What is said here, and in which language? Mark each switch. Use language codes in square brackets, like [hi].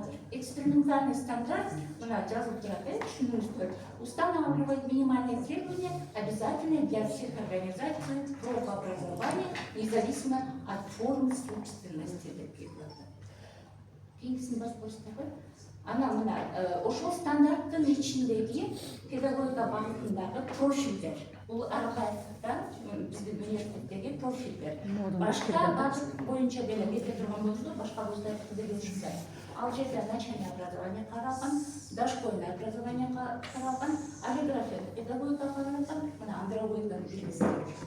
[ru] Экспериментальный стандарт, [ky] мына жазылып турат, түшүнүңүздөр. [ru] Устанавливает минимальные требования, обязательные для всех организаций профобразования, независимо от формы собственности [ky] деп келет. Кийинкисин баспастабы. Ана мына ошол стандарттын ичиндеги педагогика багытындагы профилдер. Бул Арбаевда биздин университеттеги профилдер. Башка багыт боюнча деле кете турган болсо, башка вуздарда деле жүрсө. Ал жерде [ru] начальное образование [ky] каралган, [ru] дошкольное образование [ky] каралган, орфография педагогика каралган, мына андропология билгисиздер.